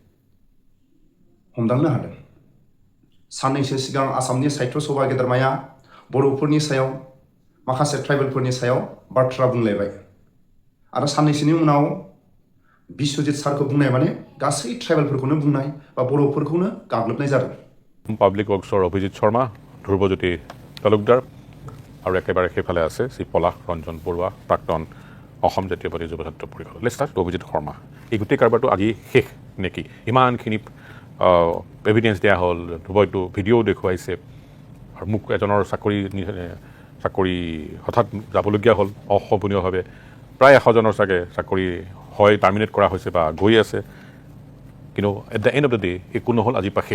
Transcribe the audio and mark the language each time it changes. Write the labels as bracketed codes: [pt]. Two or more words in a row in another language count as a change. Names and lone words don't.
[brx] हमदांनो हादों साननैसो सिगां आसामनि साहित्य सभा गेदेरमाया बर'फोरनि सायाव माखासे ट्राइबेलफोरनि सायाव बाथ्रा बुंलायबाय आरो साननैसोनि उनाव बिश्वजित सारखौ बुंनाय माने गासै ट्राइबेलफोरखौनो बुंनाय बा बर'फोरखौनो गाग्लोबनाय जादों [as] পাব্লিক ৱৰ্কছৰ অভিজিৎ শৰ্মা ধ্ৰুৱজ্যোতি তালুকদাৰ আৰু একেবাৰে সেইফালে আছে শ্ৰী পলাশ ৰঞ্জন বৰুৱা প্ৰাক্তন অসম জাতীয়বাদী যুৱ ছাত্ৰ পৰিষদ [en] let's start [as] অভিজিৎ শৰ্মা এই গোটেই কাৰবাৰটো আজি শেষ নেকি ইমানখিনি এভিডেঞ্চ দিয়া হ'ল ধ্ৰুৱইটো ভিডিঅ' দেখুৱাইছে আৰু মোক এজনৰ চাকৰি হঠাৎ যাবলগীয়া হ'ল অসহনীয়ভাৱে প্ৰায় 100জনৰ চাগে চাকৰি হয় টাৰ্মিনেট কৰা হৈছে বা গৈ আছে কিন্তু [en] at the end of the day [as] একো নহ'ল আজি পৰা শেষ